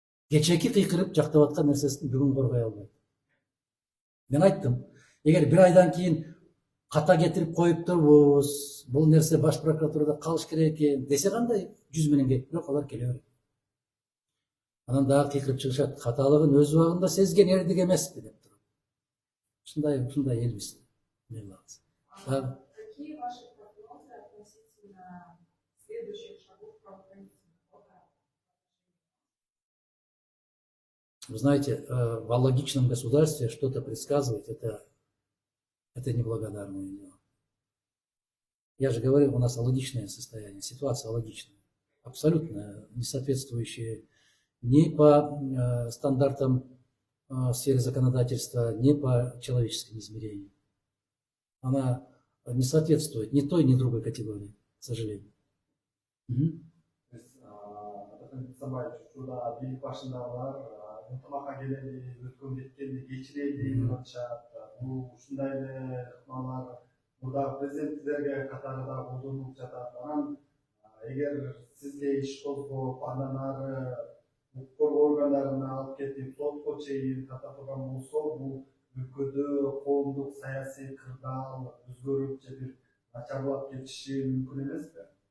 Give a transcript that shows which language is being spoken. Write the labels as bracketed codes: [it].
[ky] Кечеки кыйкырып жактап аткан нерсесин бүгүн коргой албайт. Мен айттым, эгер бир айдан кийин ката кетирип коюп турбуз, бул нерсе баш прокуратурада калыш керек экен десе кандай 100 менен кетип, бирок алар келе берет. Анан дагы кыйкырып чыгышат, каталыгын өз убагында сезген эрдик эмеспи деп туруп. Ушундай элбиз. [ru] Какие ваши прогнозы относительно следующих шагов правоохранительных органов? Вы знаете, в алогичном государстве что-то предсказывать это неблагодарное дело. Я же говорю, у нас алогичное состояние, ситуация алогичная, абсолютно не соответствующая ни по стандартам в сфере законодательства, ни по человеческим измерениям. Она не соответствует ни той, ни другой категории, к сожалению. [ky] Шуда бийлик башындагылар ынтымакка келели, өткөн кеткенди кечирели деп атышат. Бул ушундай эле ыкмалар мурдагы президенттерге катары да колдонулуп жатат. Анан эгер сизге иш козгоп, андан ары укук коргоо органдарына алып кетип, сотко чейин тарткан болсо, бул өлкөдө коомдук саясий кырдаал өзгөрүп же бир начарлап кетиши мүмкүн эмеспи?